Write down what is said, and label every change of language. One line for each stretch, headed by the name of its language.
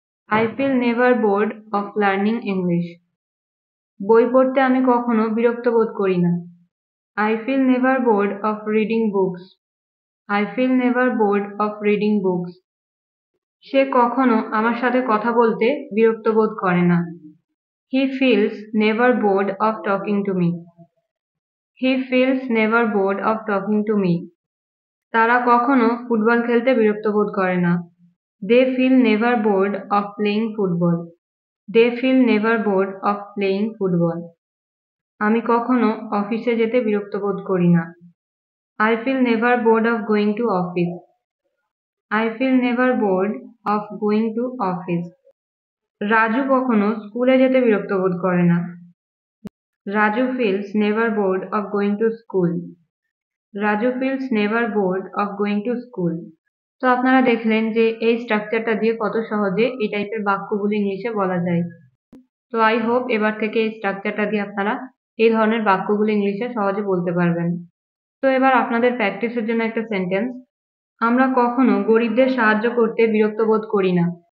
English: I feel never bored of learning English.
Bangla: বই পড়তে আমি কখনো বিরক্ত বোধ করি না।
English: I feel never bored of reading books. I feel never bored of reading books.
Bangla: সে কখনো আমার সাথে কথা বলতে বিরক্ত বোধ করে না।
English: He feels never bored of talking to me. He feels never bored of talking to me.
Bangla: তারা কখনো ফুটবল খেলতে বিরক্ত বোধ করে না।
English: They feel never bored of playing football. They feel never bored of playing football.
Bangla: আমি কখনো অফিসে যেতে বিরক্ত বোধ করি না।
English: I feel never bored of going to office. I feel never bored of going to office.
Bangla: Raju কখনো স্কুলে যেতে বিরক্ত বোধ করে না।
English: Raju feels never bored of going to school. Raju feels never bored of going to school.
Bangla: তো আপনারা দেখলেন যে এই স্ট্রাকচারটা দিয়ে কত সহজে এই টাইপের বাক্যগুলো ইংলিশে বলা যায়। তো আই হোপ এবার থেকে এই স্ট্রাকচারটা দিয়ে আপনারা এই ধরনের বাক্যগুলো ইংলিশে সহজে বলতে পারবেন। তো এবার আপনাদের প্র্যাকটিসের জন্য একটা সেন্টেন্স। আমরা কখনো গরিবদের সাহায্য করতে বিরক্ত বোধ করি না।